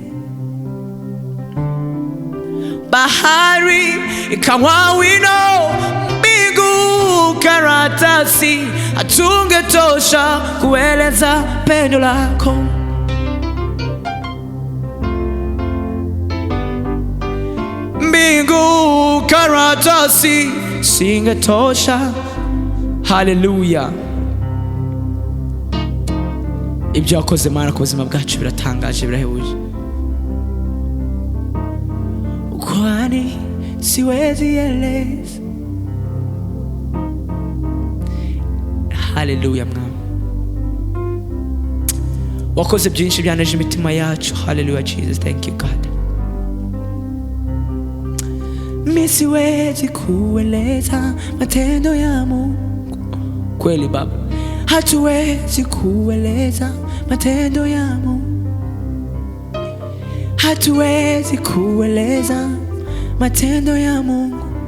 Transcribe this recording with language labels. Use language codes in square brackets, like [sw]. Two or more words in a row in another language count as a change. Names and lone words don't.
[sw] Bahari ikawa wino, mbingu karatasi, hatungetosha kueleza pendo lako. Mbingu karatasi singetosha. [rw] Haleluya. Ibyo wakoze Mana ku buzima bwacu biratangaje, birahebuje, [sw] kwani siwezi eleza. [rw] Haleluya Mwami, wakoze byinshi byaneje imitima yacu. Haleluya Jesus, [en] thank you God. [sw] Mimi siwezi kueleza matendo ya Mungu, kweli Baba, hatuwezi kueleza matendo ya Mungu, hatuwezi kueleza matendo ya Mungu,